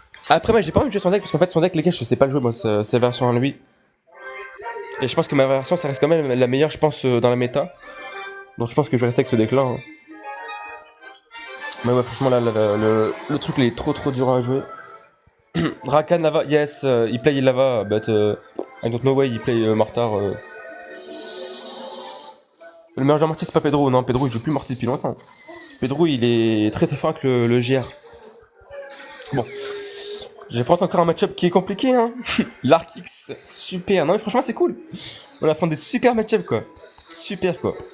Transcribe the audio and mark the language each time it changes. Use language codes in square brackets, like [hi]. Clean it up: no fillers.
[fr] Après, moi, j'ai pas envie de jouer son deck, parce qu'en fait, son deck, les gars, je sais pas le jouer, moi, sa version à lui. Et je pense que ma version, ça reste quand même la meilleure, je pense, dans la méta. Donc, je pense que je vais rester avec ce deck-là. Hein. Mais ouais, franchement, là, le truc, il est trop, trop dur à jouer. [en] Rakan, Lava, yes, he play Lava, but I don't know why he play Mortar. [fr] Le meilleur joueur Morty, c'est pas Pedro, non, Pedro, il joue plus Morty depuis longtemps. Pedro, il est très, très fin avec le GR. Bon. J'affronte encore un match-up qui est compliqué, hein. L'Arkix, super. Non, mais franchement, c'est cool. On affronte des super match-up, quoi. Super, quoi.